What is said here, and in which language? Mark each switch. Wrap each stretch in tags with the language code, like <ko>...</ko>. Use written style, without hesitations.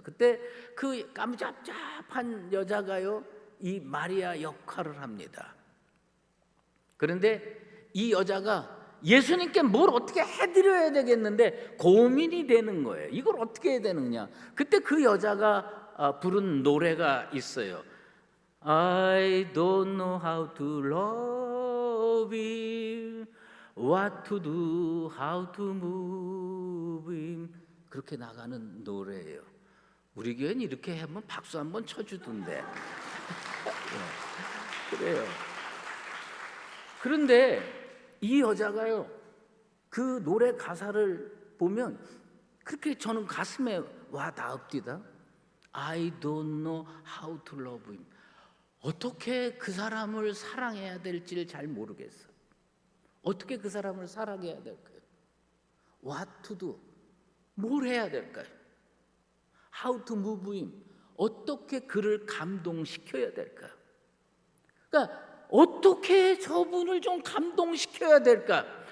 <ko>그때 그 깜짝잡한 여자가요, 이 마리아 역할을 합니다. 그런데 이 여자가 예수님께 뭘 어떻게 해드려야 되겠는데 고민이 되는 거예요. 이걸 어떻게 해야 되느냐. 그때 그 여자가 부른 노래가 있어요.</ko> <en>I don't know how to love him, what to do, how to move him.</en> <ko>그렇게 나가는 노래예요. 우리 교회는 이렇게 하면 박수 한번 쳐주던데. 그래요. 그런데 이 여자가요, 그 노래 가사를 보면 그렇게 저는 가슴에 와 닿읍디다.</ko> <en>I don't know how to love him.</en> <ko>어떻게 그 사람을 사랑해야 될지를 잘 모르겠어. 어떻게 그 사람을 사랑해야 될까요?</ko> <en>What to do.</en> <ko>뭘 해야 될까요?</ko> <en>How to move him.</en> <ko>어떻게 그를 감동시켜야 될까요? 그러니까 어떻게 저분을 좀 감동시켜야 될까?</ko>